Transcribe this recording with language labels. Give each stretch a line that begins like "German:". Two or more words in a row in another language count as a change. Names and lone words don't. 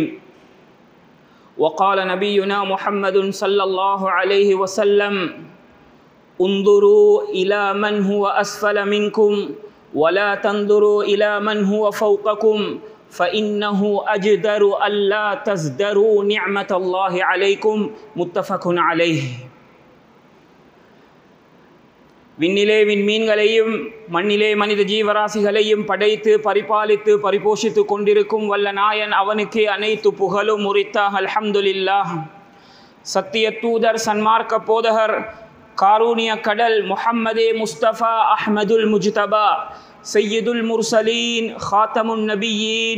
Arabic: وقال نبينا محمد صلى الله عليه وسلم، انظروا إلى من هو أسفل منكم ولا تنظروا إلى من هو فوقكم، فإنه أجدر ألا تزدروا نعمة الله عليكم. متفق عليه.
Tamil: விண்ணிலே விண்மீன்களையும் மண்ணிலே மனித ஜீவராசிகளையும் படைத்து பரிபாலித்து பரிபோஷித்து கொண்டிருக்கும் வல்ல நாயன் அவனுக்கே அனைத்து புகழும் உரித்தாக. அல்ஹம்துலில்லாஹ். சத்திய தூதர், சன்மார்க்க போதகர், காரூணிய கடல் முஹம்மதே முஸ்தபா அஹ்மதுல் முஜ்தபா
Arabic: سيد المرسلين خاتم النبيين,